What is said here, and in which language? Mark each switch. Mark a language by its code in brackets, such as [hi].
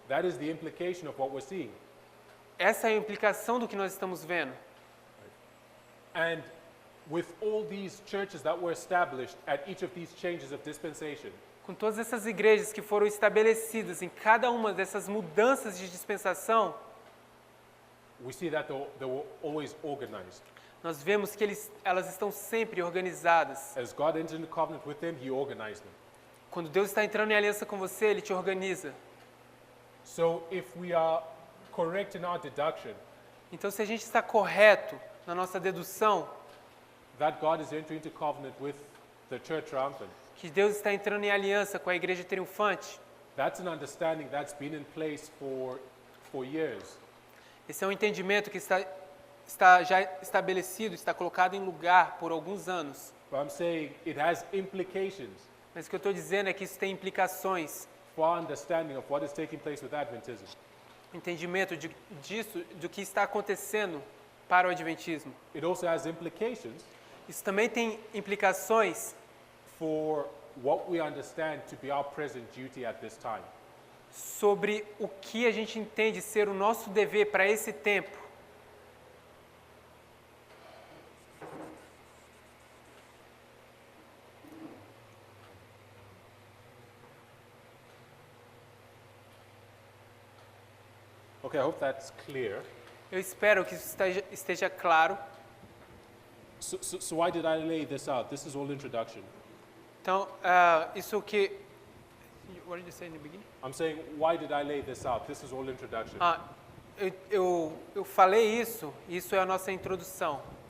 [en] That is the implication of what we're seeing. [pt] Essa é a implicação do que nós estamos vendo. [en] And with all these churches that were established at each of these changes of dispensation, [pt] Com todas essas igrejas que foram estabelecidas em cada uma dessas mudanças de dispensação, [en] we see that they were always organized. [pt] nós vemos que elas estão sempre organizadas. [en] As God entered into covenant with them, He organized them. [pt] Quando Deus está entrando em aliança com você, Ele te organiza. [en] So if we are correct in our deduction, [pt] Então, se a gente está correto na nossa dedução, [en] that God is entering into covenant with the church triumphant, [pt] que Deus está entrando em aliança com a igreja triunfante, [en] that's an understanding that's been in place for years. [pt] esse é um entendimento que está já estabelecido, está colocado em lugar por alguns anos. [en] But I'm saying it has implications [pt] Mas o que eu estou dizendo é que isso tem implicações, [en] for our understanding of what is taking place with Adventism. [pt] entendimento disso, do que está acontecendo para o adventismo. [en] It also has implications [pt] Isso também tem implicações [en] for what we understand to be our present duty at this time. [pt] sobre o que a gente entende ser o nosso dever para esse tempo. [en] Okay, I hope that's clear. [pt] Eu espero que isso esteja claro. [en] So why did I lay this out? This is all introduction. [pt] Então, isso que... [en] What did you say in the beginning? I'm saying, why did I lay this out? This is all introduction. [pt] Eu falei isso é a nossa introdução.